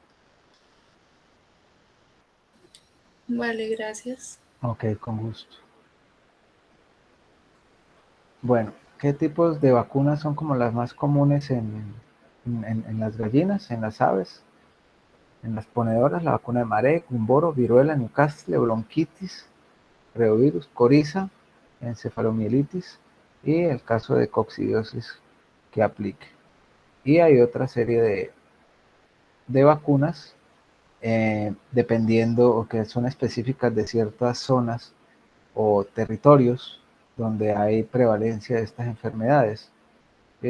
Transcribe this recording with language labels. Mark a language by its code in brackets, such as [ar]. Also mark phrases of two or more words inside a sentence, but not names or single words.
[es] Vale, gracias. Ok, con gusto. Bueno, ¿qué tipos de vacunas son como las más comunes en las gallinas, en las aves? En las ponedoras, la vacuna de marek, gumboro, viruela, Newcastle, bronquitis, reovirus, coriza, encefalomielitis y el caso de coccidiosis que aplique. Y hay otra serie de vacunas dependiendo o que son específicas de ciertas zonas o territorios donde hay prevalencia de estas enfermedades, ¿sí?